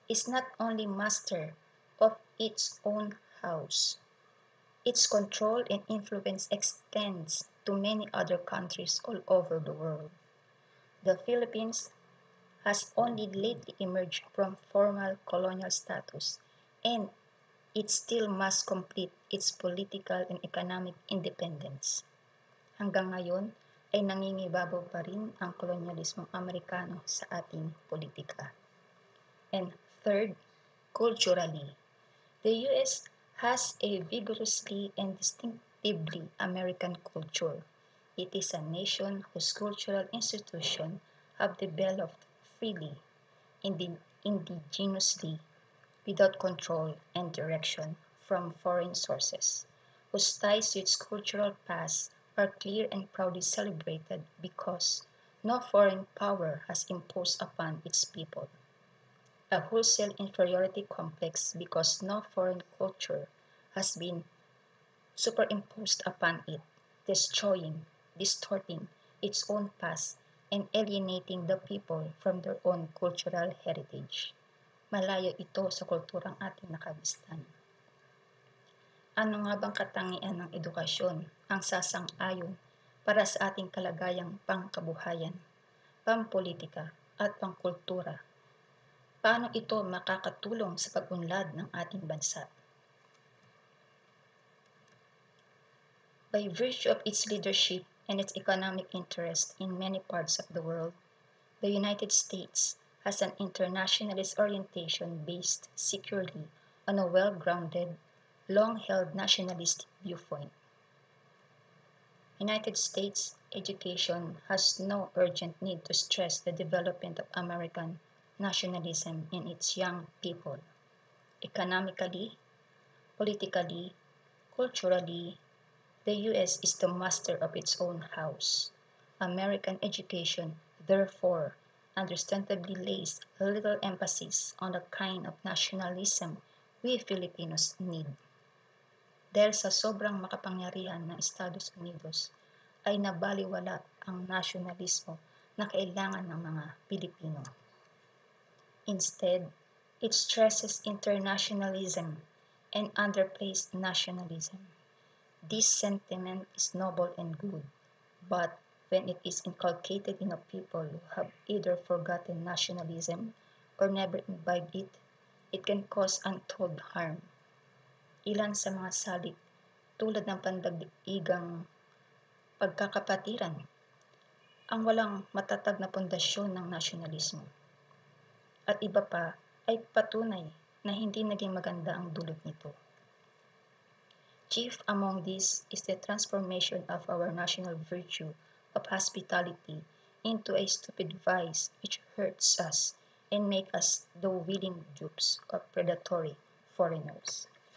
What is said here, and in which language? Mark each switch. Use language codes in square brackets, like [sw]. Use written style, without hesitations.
[en] is not only master of its own house, its control and influence extends to many other countries all over the world. The Philippines has only lately emerged from formal colonial status, and it still must complete its political and economic independence. [tl] Hanggang ngayon ay nangingibabaw pa rin ang kolonyalismong Amerikano sa ating politika. [en] And third, culturally, the US has a vigorously and distinctively American culture. It is a nation whose cultural institutions have developed freely, indigenously, without control and direction from foreign sources, whose ties to its cultural past are clear and proudly celebrated because no foreign power has imposed upon its people. A wholesale inferiority complex because no foreign culture has been superimposed upon it, destroying, distorting its own past, and alienating the people from their own cultural heritage. [tl] Malayo ito sa kulturang ating nakagistan. Ano nga bang katangian ng edukasyon ang sasang-ayon para sa ating kalagayang pangkabuhayan, pampolitika at pangkultura? Paano ito makakatulong sa pag-unlad ng ating bansa? [en] By virtue of its leadership and its economic interest in many parts of the world, the United States has an internationalist orientation based securely on a well-grounded, long-held nationalistic viewpoint. United States education has no urgent need to stress the development of American nationalism in its young people. Economically, politically, culturally, the US is the master of its own house. American education, therefore, understandably lays little emphasis on the kind of nationalism we Filipinos need. [tl] Dahil sa sobrang makapangyarihan ng Estados Unidos, ay nabaliwala ang nasyonalismo na kailangan ng mga Pilipino. [en] Instead, it stresses internationalism and underplays nationalism. This sentiment is noble and good, but when it is inculcated in a people who have either forgotten nationalism or never imbibed it, it can cause untold harm. [tl] Ilan sa mga salik tulad ng pandaigdigang pagkakapatiran ang walang matatag na pundasyon ng nasyonalismo. At iba pa ay patunay na hindi naging maganda ang dulot nito. [en] Chief among these is the transformation of our national virtue of hospitality into a stupid vice which hurts us and makes us the willing dupes of predatory foreigners.